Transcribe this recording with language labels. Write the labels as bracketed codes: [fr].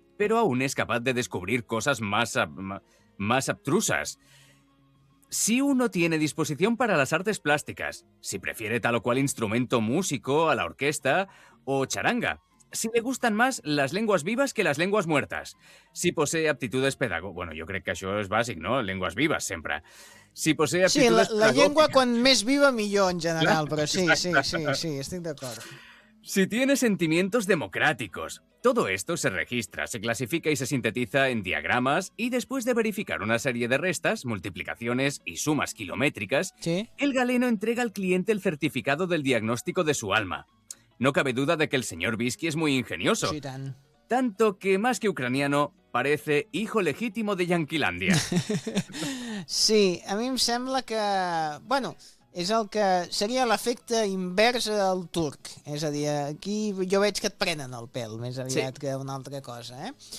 [es] Pero aún es capaz de descubrir cosas más abstrusas. Si uno tiene disposición para las artes plásticas, si prefiere tal o cual instrumento músico a la orquesta o charanga, si le gustan más las lenguas vivas que las lenguas muertas. Si posee aptitudes pedagógicas... [ca] Bueno, jo crec que això és bàsic, no? [es] Lenguas vives, sempre. Si posee aptitudes [ca] pedagògiques... Sí, la llengua quan més viva, millor, en general. Clar, però sí, sí, sí, sí, estic d'acord. [es] Si tiene sentimientos democráticos, todo esto se registra, se clasifica y se sintetiza en diagramas y después de verificar una serie de restas, multiplicaciones y sumas kilométricas, ¿sí? El galeno entrega al cliente el certificado del diagnóstico de su alma. No cabe duda de que el señor Bisky es muy ingenioso. [ca] Sí, tan. [es] Tanto que, más que ucraniano, parece hijo legítimo de Yanquilandia. [ca] Sí, a mí me sembla que... Bueno... És el que seria l'efecte invers al turc. És a dir, aquí jo veig que et prenen el pèl més aviat sí. Que una altra cosa, eh?